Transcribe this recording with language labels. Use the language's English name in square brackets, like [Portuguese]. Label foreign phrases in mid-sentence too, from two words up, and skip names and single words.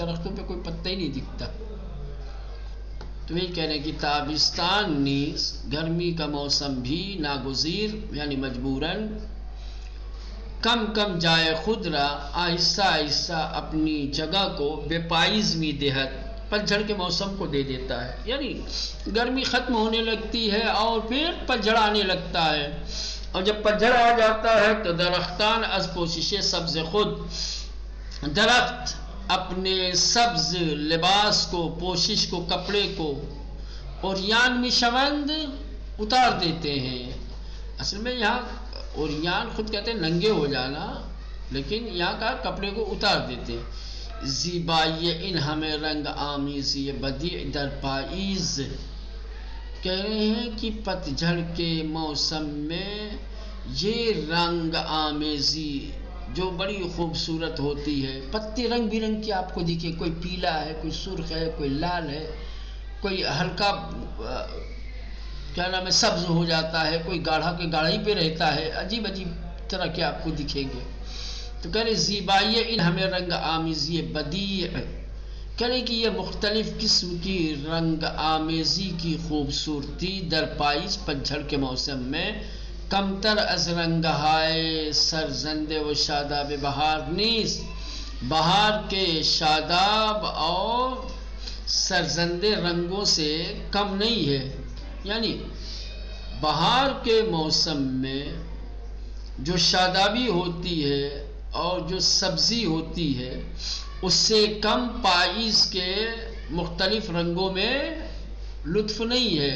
[Urdu] درختوں پہ کوئی پتا ہی نہیں دکھتا. تو یہی کہہ رہے ہیں کہ [Persian] تابستان نیز [Urdu] گرمی کا موسم بھی ناگزیر یعنی مجبوراً [Persian] کم کم جائے خود را [Urdu] آہستہ آہستہ اپنی جگہ کو [Persian] بے پائیز می دہد، [Urdu] پتجھڑ کے موسم کو دے دیتا ہے. یعنی گرمی ختم ہونے لگتی ہے اور پھر پتجھڑ آنے لگتا ہے. اور جب پتجھڑ آ جاتا ہے تو [Persian] درختان از پوشش سبز خود، [Urdu] درخت اپنے سبز لباس کو، پوشش کو، کپڑے کو [Persian] عریان می شوند [Urdu] اتار دیتے ہیں. اصل میں یہاں عریان خود کہتے ہیں ننگے ہو جانا، لیکن یہاں کا کپڑے کو اتار دیتے ہیں. [Persian] زیبائی ان ہمیں رنگ آمیزی بدیع در پائیز، [Urdu] کہہ رہے ہیں کہ پتجھڑ کے موسم میں یہ رنگ آمیزی جو بڑی خوبصورت ہوتی ہے. پتے رنگ برنگ کے آپ کو دکھے، کوئی پیلا ہے، کوئی سرخ ہے، کوئی لال ہے، کوئی ہلکا کیا نام ہے سبز ہو جاتا ہے، کوئی گاڑھا کے گاڑھی پہ رہتا ہے. عجیب عجیب طرح کے آپ کو دکھیں گے. تو کہہ رہے [Persian] زیبائی ان ہمیں رنگ آمیزی بدیع، [Urdu] کہہ رہے کہ یہ مختلف قسم کی رنگ آمیزی کی خوبصورتی [Persian] در پائیز [Urdu] پتجھڑ کے موسم میں [Persian] کمتر از رنگہائے سرزند و شاداب بہار نیز، [Urdu] بہار کے شاداب اور سرزند رنگوں سے کم نہیں ہے. یعنی بہار کے موسم میں جو شادابی ہوتی ہے اور جو سبزی ہوتی ہے اس سے کم پائیز کے مختلف رنگوں میں لطف نہیں ہے.